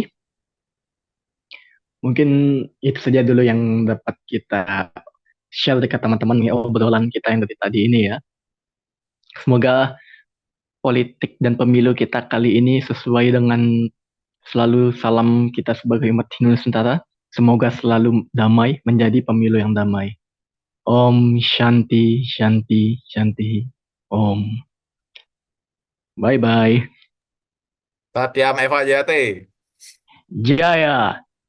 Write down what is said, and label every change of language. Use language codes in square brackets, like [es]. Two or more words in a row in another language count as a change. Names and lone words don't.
[id] Mungkin itu saja dulu yang dapat kita share dekat teman-teman ya, obrolan kita yang dari tadi ini ya. Semoga politik dan pemilu kita kali ini sesuai dengan selalu salam kita sebagai umat Hindu Nusantara. Semoga selalu damai, menjadi pemilu yang damai. [sa] Om Shanti Shanti Shanti. [en] Om. Bye bye. [sa] Satyam Eva Jayate. Jaya.